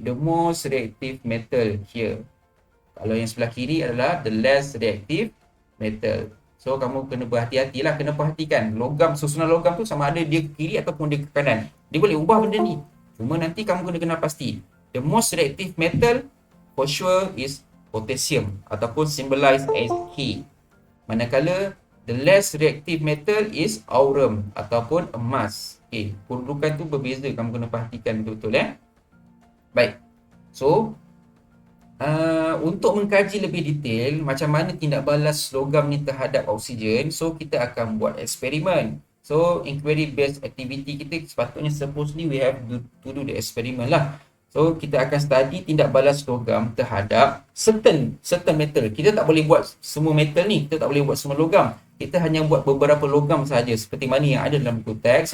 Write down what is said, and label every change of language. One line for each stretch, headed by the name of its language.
English: The most reactive metal here.
Malay: Kalau yang sebelah kiri adalah
English: the less reactive metal.
Malay: So, kamu kena berhati-hatilah, kena perhatikan logam, susunan logam tu sama ada dia ke kiri ataupun dia ke kanan. Dia boleh ubah benda ni. Cuma nanti kamu kena kenal pasti.
English: The most reactive metal for sure is potassium ataupun symbolized as K. Manakala the less reactive metal is aurum ataupun emas.
Malay: Okay, kedudukan tu berbeza, kamu kena perhatikan betul-betul Baik. So, untuk mengkaji lebih detail macam mana tindak balas logam ni terhadap oksigen, so kita akan buat eksperimen.
English: So, inquiry based activity
Malay: kita sepatutnya
English: supposedly we have to do the experiment lah.
Malay: So, kita akan study tindak balas logam terhadap
English: certain metal.
Malay: Kita tak boleh buat semua metal ni. Kita tak boleh buat semua logam. Kita hanya buat beberapa logam saja seperti mana yang ada dalam buku teks.